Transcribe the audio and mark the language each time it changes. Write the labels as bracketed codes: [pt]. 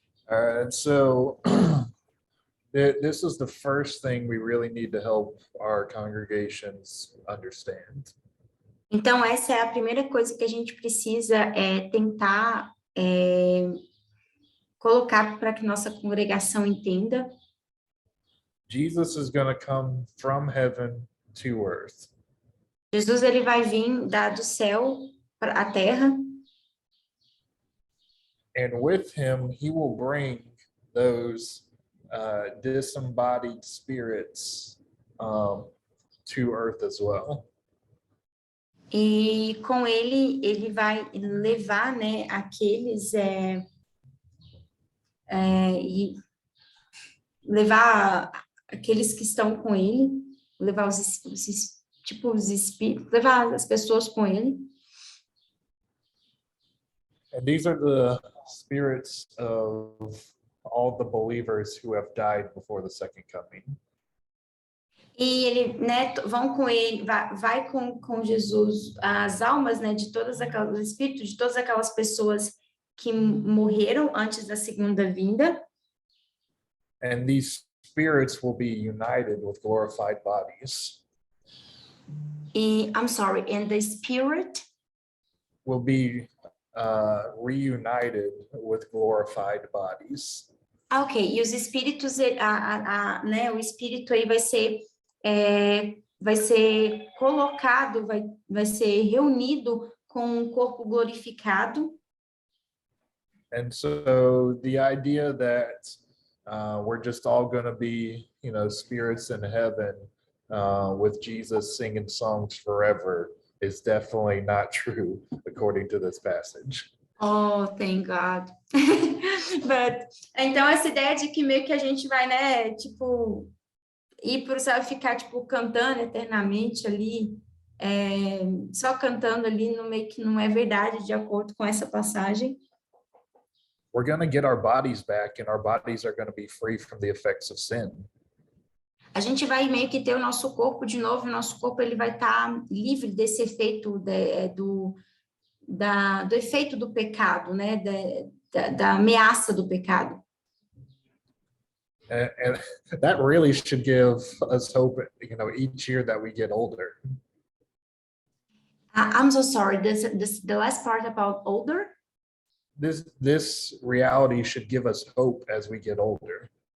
[en] All right, so this is the first thing we really need to help our congregations understand. [pt] Então, essa é a primeira coisa que a gente precisa tentar colocar para que nossa congregação entenda. [en] Jesus is going to come from heaven to earth. [pt] Jesus, ele vai vir do céu para a terra. [en] And with him, he will bring those disembodied spirits to earth as well. [pt] E com ele vai levar, né, aqueles e levar aqueles que estão com ele, levar os espíritos, levar as pessoas com ele. [en] And these are the spirits of all the believers who have died before the second coming. [pt] E ele, né, vão com ele, vai com Jesus as almas, né, de todas aquelas, os espíritos de todas aquelas pessoas que morreram antes da segunda vinda. [en] And these spirits will be united with glorified bodies. E, I'm sorry, and the spirit will be reunited with glorified bodies. [pt] Ok, e os espíritos, né, o espírito aí vai ser colocado, vai ser reunido com um corpo glorificado. [en] And so the idea that we're just all going to be, spirits in heaven with Jesus singing songs forever is definitely not true according to this passage. Oh, thank God. [pt] But, então, essa ideia de que meio que a gente vai, né, tipo, ir para o céu e ficar, tipo, cantando eternamente ali, só cantando ali, no meio que não é verdade, de acordo com essa passagem. [en] We're going to get our bodies back, and our bodies are going to be free from the effects of sin. [pt] A gente vai meio que ter o nosso corpo de novo, e o nosso corpo ele vai estar livre desse efeito do efeito do pecado, né? Da ameaça do pecado. [en] And that really should give us hope, each year that we get older. I'm so sorry, the last part about older? This reality should give us hope as we get older.